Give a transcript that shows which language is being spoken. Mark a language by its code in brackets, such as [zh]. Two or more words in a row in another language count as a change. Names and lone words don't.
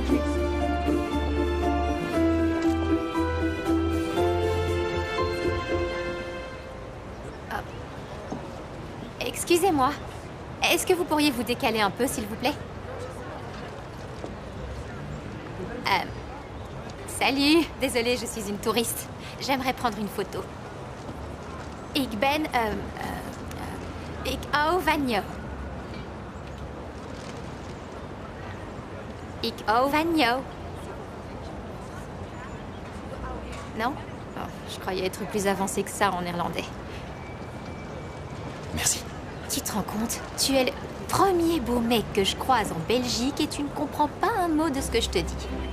[fr] Ah. Excusez-moi. Est-ce que vous pourriez vous décaler un peu, s'il vous plaît? Salut. Désolée, je suis une touriste. J'aimerais prendre une photo. [nl] Ik ben... ik hou van jou. Ik hou van jou. [fr] Non? Oh, je croyais être plus avancée que ça en néerlandais. Merci. Tu te rends compte? Tu es le premier beau mec que je croise en Belgique et tu ne comprends pas un mot de ce que je te dis.